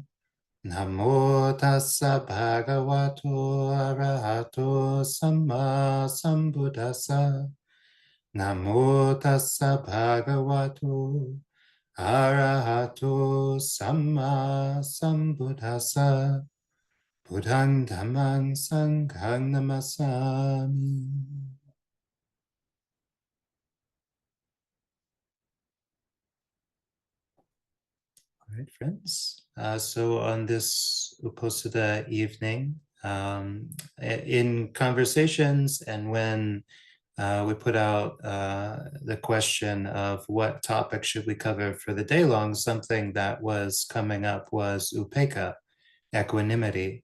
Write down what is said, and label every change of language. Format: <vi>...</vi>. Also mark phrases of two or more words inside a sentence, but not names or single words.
<pi>Namo tassa bhagavato arahato samma sambuddhassa. Namo tassa bhagavato arahato samma sambuddhassa. Buddhang dhammang sanghang namasami.</pi> <en>All right, friends. So on this Uposatha evening, in conversations and when we put out the question of what topic should we cover for the day long, something that was coming up was upekkha, equanimity.</en>